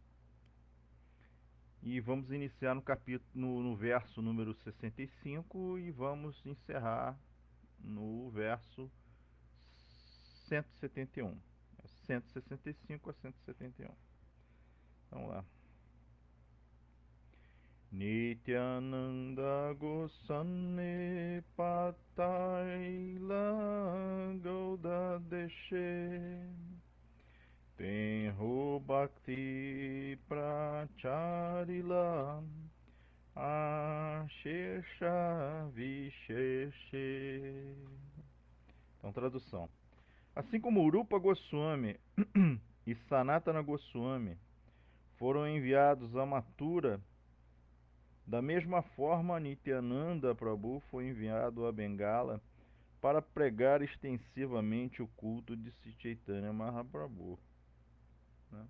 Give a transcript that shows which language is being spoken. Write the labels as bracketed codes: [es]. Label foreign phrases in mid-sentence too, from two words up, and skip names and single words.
[pt] E vamos iniciar no verso número 65 e vamos encerrar no verso 171. 165 a 171. Vamos lá. [bn] নিত্যানন্দ গোস্বামী পাঠাইল গৌড় দেশে তেঁহো ভক্তি প্রচারিল অশেষ বিশেষে. [pt] Então, tradução. Assim como Rupa Goswami e Sanatana Goswami foram enviados a Mathura, da mesma forma Nityananda Prabhu foi enviado a Bengala para pregar extensivamente o culto de Sri Chaitanya Mahaprabhu, né?